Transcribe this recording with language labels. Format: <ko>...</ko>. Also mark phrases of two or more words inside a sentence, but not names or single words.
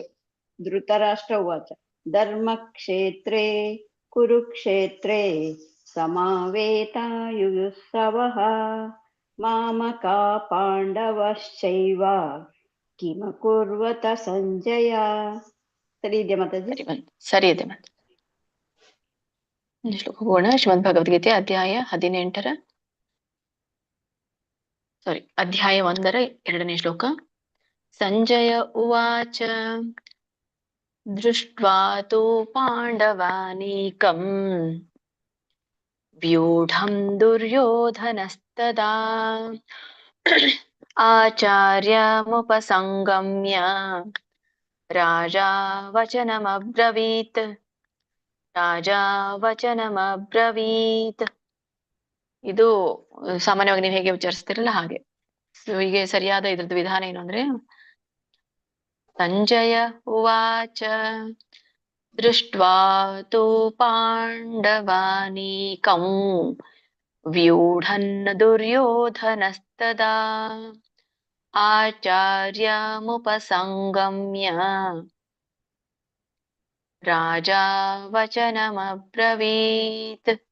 <sa>ಧೃತರಾಷ್ಟ್ರ ಉವಾಚ ಧರ್ಮಕ್ಷೇತ್ರೇ ಕುರುಕ್ಷೇತ್ರೇ ಸಮಾವೇತಾಯುಯುತ್ಸವಃ ಮಾಮಕಾ ಪಾಂಡವಶ್ಚೈವ ಕಿಮಕುರ್ವತ ಸಂಜಯ.</sa> <kn>ಸರಿ ಇದೆಯಾ ಮಾತಾಜಿ? ಸರಿ ಇದೆ ಮಾತಾಜಿ. ಶ್ಲೋಕ ಹೋಗೋಣ. ಶ್ರೀಮದ್ ಭಗವದ್ಗೀತೆ ಅಧ್ಯಾಯ 18 ಅಧ್ಯಾಯ 1 2ನೇ ಶ್ಲೋಕ.</kn> <sa>ಸಂಜಯ ಉವಾಚ ದೃಷ್ಟ್ವಾ ತು ಪಾಂಡವಾನೀಕಂ ವ್ಯೂಢಂ ದುರ್ಯೋಧನಸ್ತದಾ ಆಚಾರ್ಯಮುಪಸಂಗಮ್ಯ ರಾಜಾ ವಚನಮಬ್ರವೀತ್.</sa> <kn>ಇದು ಸಾಮಾನ್ಯವಾಗಿ ನೀವು ಹೇಗೆ ಉಚ್ಚರಿಸ್ತಿರಲ್ಲ ಹಾಗೆ. ಹೀಗೆ ಸರಿಯಾದ ಇದ್ರದ್ದು ವಿಧಾನ ಏನು ಅಂದ್ರೆ,</kn> <sa>ಸಂಜಯ ಉವಾಚ ದೃಷ್ಟ್ವಾ ತು ಪಾಂಡವಾನೀಕಂ ವ್ಯೂಢನ್ ದುರ್ಯೋಧನಸ್ತದಾ ಆಚಾರ್ಯಮುಪಸಂಗಮ್ಯ ರಾಜಾ ವಚನಮಬ್ರವೀತ್.</sa>